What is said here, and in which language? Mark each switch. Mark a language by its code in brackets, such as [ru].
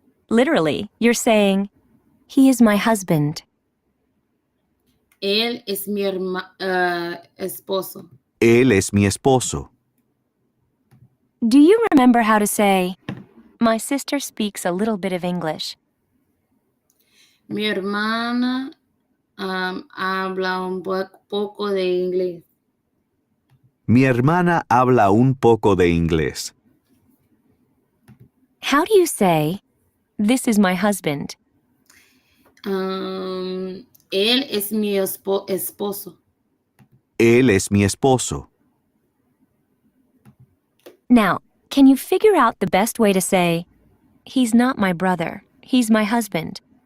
[en] Literally, you're saying, he is my husband. [es] Él es mi esposo. Él es mi esposo. [en] Do you remember how to say, my sister speaks a little bit of English? [es] Mi hermana habla un poco de inglés. Mi hermana habla un poco de inglés. [en] How do you say, this is my husband? [es] Él es mi esposo. Él es mi esposo. [en] Now, can you figure out the best way to say, he's not my brother, he's my husband?